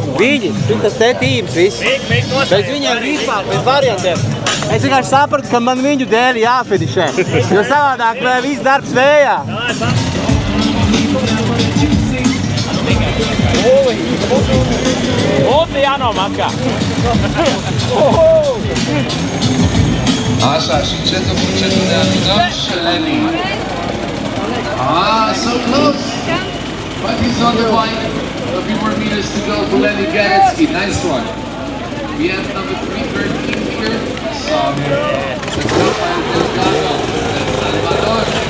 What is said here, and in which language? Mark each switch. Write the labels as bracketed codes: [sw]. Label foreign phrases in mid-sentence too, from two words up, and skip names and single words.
[lv] Viņi, tas te tīms viss. Bez viņiem vispār, bez variantiem. Es vienkārši sapratu, ka man viņu dēļ jāfinišē. Jo savādāk viss darbs vējā. Oti jānomakā. [ro] Așa, și încetul cu încetul ne ajutăm și Lenny. [en] So close. But he's on the line. A few more meters to go for Lenny Ganetsky. Nice one. We have number 313 here. Rafael Delgado, El Salvador.